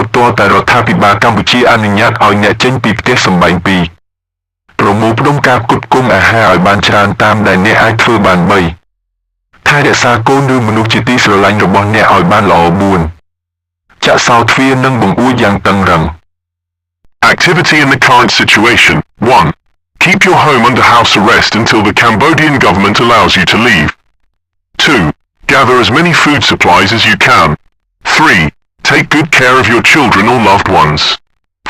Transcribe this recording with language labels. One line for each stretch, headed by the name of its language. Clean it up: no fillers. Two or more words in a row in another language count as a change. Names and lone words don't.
Khmer: ទាល់តែរដ្ឋាភិបាលកម្ពុជាអនុញ្ញាតឲ្យអ្នកចេញពីផ្ទះសម្បែងពីរប្រមូលផ្ដុំការផ្គត់ផ្គង់អាហារឲ្យបានច្រើនតាមដែលអ្នកអាចធ្វើបាន3ថែរក្សាកូនឬមនុស្សជាទីស្រឡាញ់របស់អ្នកឲ្យបានល្អ4ចាក់សោទ្វារនិងបង្អួចយ៉ាងតឹងរ៉ឹង
English: Activity in the current situation. 1. Keep your home under house arrest until the Cambodian government allows you to leave. 2. Gather as many food supplies as you can. 3. Take good care of your children or loved ones.